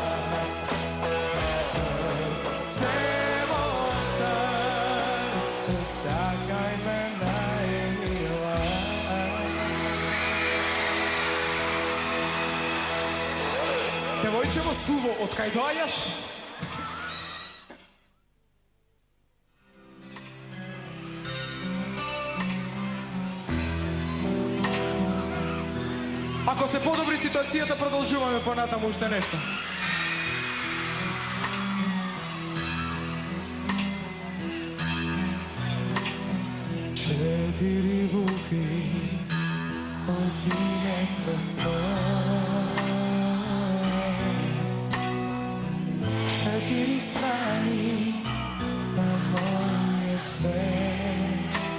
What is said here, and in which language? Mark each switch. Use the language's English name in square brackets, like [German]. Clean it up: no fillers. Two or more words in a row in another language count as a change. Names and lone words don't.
[Macedonian] Срце о срце, сакај ме најмила. Девојчево суво, откај дојаш? Ако се подобри ситуацијата, продолжуваме понатаму уште нешто. Четири буки од името твое, четири страни на моје свет.